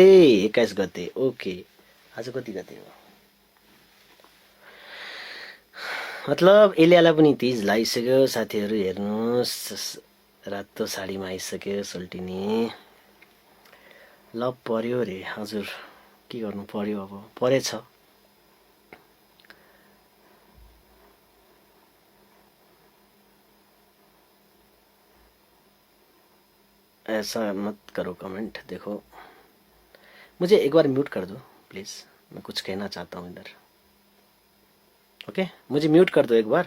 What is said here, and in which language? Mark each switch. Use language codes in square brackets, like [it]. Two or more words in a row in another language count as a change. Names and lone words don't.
[ne] 21 गते. ओके. आज कति गते हो. मतलब एलियालाई पनि तीज लागिसक्यो साथीहरू. हेर्नुहोस् रातो साडीमा आइसक्यो सोल्टिनी. लभ पर्यो रे हजुर. के गर्नु पर्यो अब. परेछ. [hi] ऐसा मत करो कमेंट. देखो मुझे एक बार म्यूट कर दो प्लीज. मैं कुछ कहना चाहता हूँ इधर. ओके मुझे म्यूट कर दो एक बार.